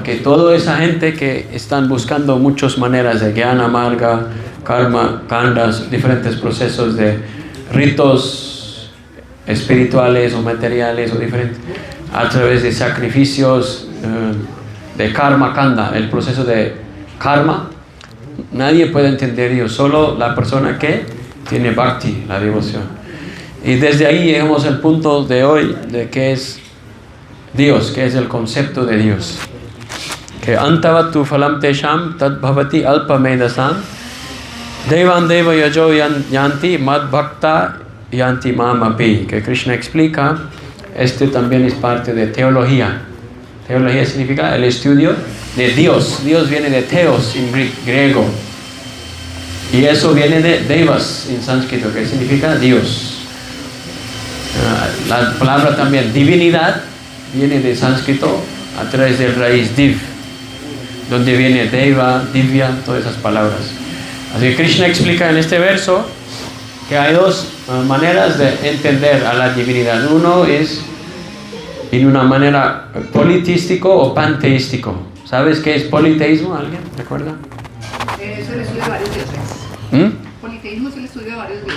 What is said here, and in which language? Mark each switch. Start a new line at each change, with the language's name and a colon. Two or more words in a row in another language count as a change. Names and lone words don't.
Spanish: Que toda esa gente que están buscando muchas maneras de Gyana Marga, Karma, Kandas, diferentes procesos de ritos espirituales o materiales o diferentes, a través de sacrificios, de Karma Kanda, el proceso de Karma, nadie puede entender Dios, solo la persona que tiene Bhakti, la devoción. Y desde ahí llegamos al punto de hoy de qué es Dios, que es el concepto de Dios.
Sanskrit: Que अन्तवत्तु फलं तेषां तद् भवति अल्प मेधसाम् देवान् देव यजो यान्ति मद् भक्ता यान्ति माम् अपि.
Spanish: Que Krishna explica, también es parte de teología. Teología significa el estudio de Dios. Dios viene de theos en griego, y eso viene de devas en sánscrito, que significa Dios. La palabra también divinidad viene de sánscrito a través del raíz div, donde viene deva, divya, todas esas palabras. Así que Krishna explica en este verso que hay dos maneras de entender a la divinidad. Uno es en una manera politeístico o panteístico. ¿Sabes qué es politeísmo? ¿Alguien recuerda? Es el estudio de varios dioses. Politeísmo es el estudio de varios dioses.